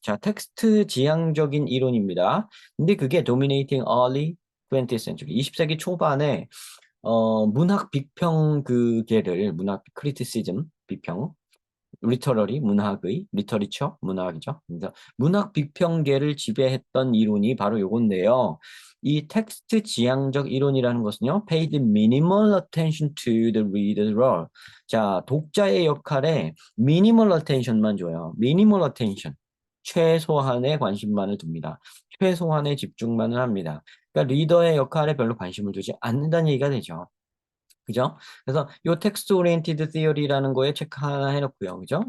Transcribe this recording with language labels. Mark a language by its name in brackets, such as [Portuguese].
[Korean] 자, 텍스트 지향적인 이론입니다. 근데 그게 [English] dominating early 20th century [Korean] 20세기 초반에 문학 비평 문학 크리티시즘 비평 리터러리 문학의 리터리처 문학이죠. 그래서 문학 비평계를 지배했던 이론이 바로 요건데요. 이 텍스트 지향적 이론이라는 것은요, [English] paid minimal attention to the reader's role. [Korean] 자, 독자의 역할에 [English] minimal attention [Korean] 만 줘요. [English] minimal attention. [Korean] 최소한의 관심만을 둡니다. 최소한의 집중만을 합니다. 그러니까 리더의 역할에 별로 관심을 두지 않는다는 얘기가 되죠. 그죠? 그래서 요 텍스트 오리엔티드 시어리라는 거에 체크 하나 해놓고요. 그죠?